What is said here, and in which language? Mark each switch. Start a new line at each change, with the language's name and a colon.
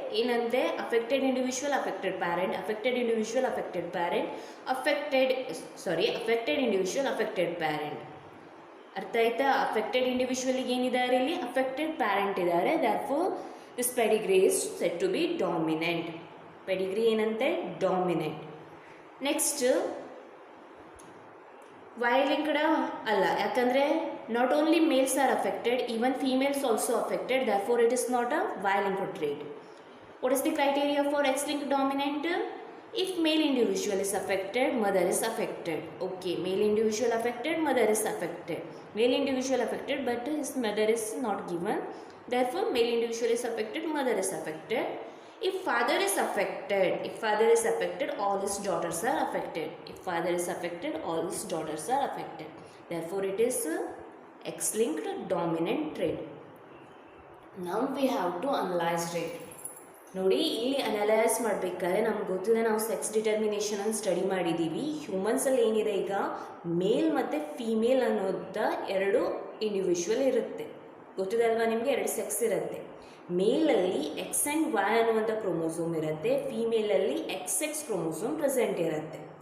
Kannada: ಏನಂದರೆ
English: Affected individual, affected parent, affected individual, affected parent, affected individual, affected parent.
Kannada: ಅರ್ಥ ಆಯ್ತಾ? Affected ಇಂಡಿವಿಜುವಲಿಗೆ ಏನಿದ್ದಾರೆ ಇಲ್ಲಿ, ಅಫೆಕ್ಟೆಡ್ ಪ್ಯಾರೆಂಟ್ ಇದ್ದಾರೆ.
English: Therefore this pedigree is set to be dominant.
Kannada: Pedigree ಏನಂತೆ, dominant. Next ವೈಲಿಂಕ್ಡ್ ಅಲ್ಲ, ಯಾಕಂದರೆ
English: not only males are affected, even females also affected, therefore it is not a Y-linked trait. What is the criteria for X-linked dominant? If male individual is affected, mother is affected. Okay, male individual affected, mother is affected. Male individual affected but his mother is not given, therefore male individual is affected, mother is affected. If father is affected, all his daughters are affected. If father is affected, all his daughters are affected. Therefore it is X-linked dominant trait. Now we have to analyze it.
Kannada: ನೋಡಿ, ಇಲ್ಲಿ analyse ಮಾಡಬೇಕಾದ್ರೆ ನಮ್ಗೆ ಗೊತ್ತಿದೆ, ನಾವು sex ಡಿಟರ್ಮಿನೇಷನನ್ನು study ಮಾಡಿದ್ದೀವಿ. ಹ್ಯೂಮನ್ಸಲ್ಲಿ ಏನಿದೆ ಈಗ, ಮೇಲ್ ಮತ್ತು ಫೀಮೇಲ್ ಅನ್ನೋದ ಎರಡು ಇಂಡಿವಿಜುವಲ್ ಇರುತ್ತೆ. ಗೊತ್ತಿದೆ ಅಲ್ವಾ ನಿಮಗೆ, ಎರಡು ಸೆಕ್ಸ್ ಇರುತ್ತೆ. ಮೇಲಲ್ಲಿ ಎಕ್ಸ್ ಆ್ಯಂಡ್ ವೈ ಅನ್ನುವಂಥ ಕ್ರೋಮೋಸೋಮ್ ಇರುತ್ತೆ, ಫೀಮೇಲಲ್ಲಿ XX ಕ್ರೋಮೋಸೋಮ್ ಪ್ರೆಸೆಂಟ್ ಇರುತ್ತೆ.